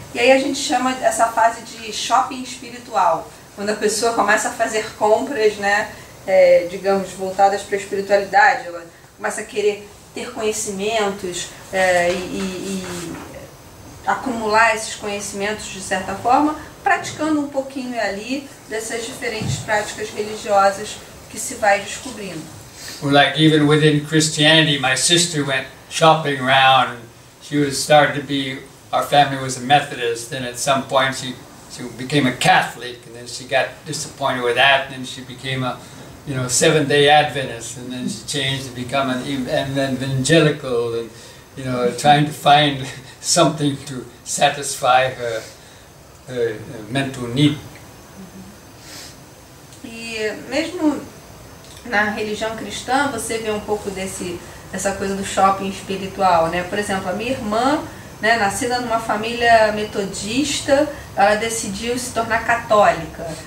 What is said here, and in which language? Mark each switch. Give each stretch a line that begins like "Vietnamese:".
Portuguese: E aí a gente chama essa fase de shopping espiritual, quando a pessoa começa a fazer compras, digamos, voltadas para a espiritualidade. Ela começa a querer ter conhecimentos e acumular esses conhecimentos de certa forma, praticando um pouquinho ali dessas diferentes práticas religiosas que se vai descobrindo.
English: Or like even within Christianity, my sister went shopping around, and she was started to be, our family was a Methodist, and at some point she became a Catholic, and then she got disappointed with that, and then she became a Seventh-day Adventist, and then she changed to become an evangelical, and trying to find something to satisfy her mental need.
Portuguese: E mesmo na religião cristã você vê um pouco dessa coisa do shopping espiritual, Por exemplo, a minha irmã, nascida numa família metodista, ela decidiu se tornar católica.